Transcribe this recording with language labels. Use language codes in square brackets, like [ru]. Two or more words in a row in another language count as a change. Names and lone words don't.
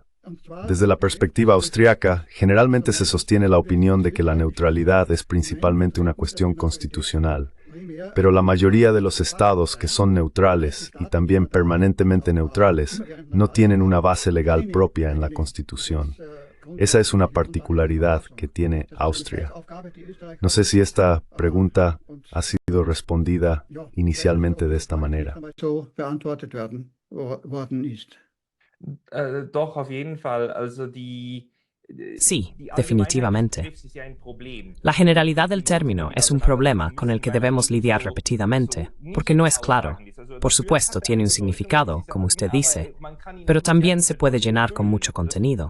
[es] Desde la perspectiva austriaca, generalmente se sostiene la opinión de que la neutralidad es principalmente una cuestión constitucional, pero la mayoría de los estados que son neutrales y también permanentemente neutrales no tienen una base legal propia en la Constitución. Esa es una particularidad que tiene Austria. No sé si esta pregunta ha sido respondida inicialmente de esta manera. [de] Doch, auf jeden Fall. [es] Sí, definitivamente. La generalidad del término es un problema con el que debemos lidiar repetidamente, porque no es claro. Por supuesto, tiene un significado, como usted dice, pero también se puede llenar con mucho contenido.